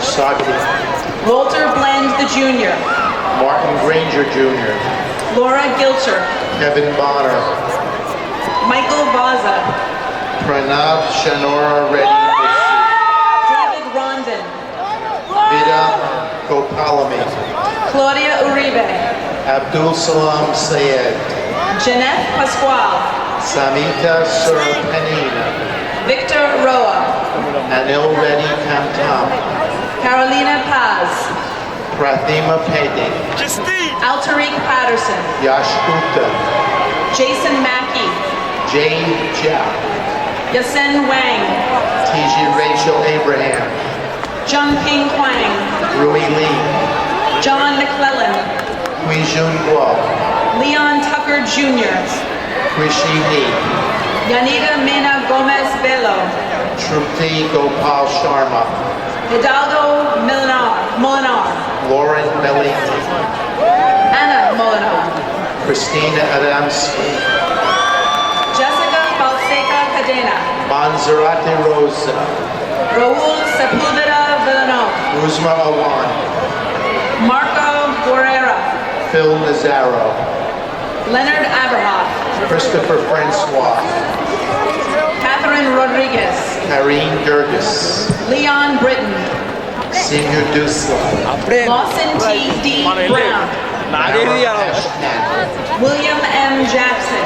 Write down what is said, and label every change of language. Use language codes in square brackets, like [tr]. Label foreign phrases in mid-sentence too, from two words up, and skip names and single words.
[en] Walter Blend the Jr., Martin Granger Jr., Laura Gilcher, Kevin Bonner, Michael Vaza, Pranav Shanora Reddy Missy, David Rondon, Vida Gopalami, Claudia Uribe, Abdul Salam Sayed, Jeanette Pasquale, Samita Surapanina, Victor Roa, Anil Reddy Kamtam, Carolina Paz, Prathima Pede, Altariq Patterson, Yash Gupta, Jason Mackey, Jay Jia, Yasen Wang, TG Rachel Abraham, Jungping Huang, Rui Lee, John McClellan, Hui Jun Guo, Leon Tucker Jr., Rishi He, Yanida Mena Gomez Bello, Trupti Gopal Sharma, Hidalgo Molinar, Lauren Meliti, Anna Molinar, Christina Adamski, Jessica Balseca Cadena, Manzarate Rosa, Raul Sepulveda Villanova, Uzma Awan, Marco Guerrera, Phil Nazaro, Leonard Aberhoff, Christopher Francois, Catherine Rodriguez, Karine Gerges, Leon Britton, Senior Dusla, Lawson T. D. Brown, William M. Jackson,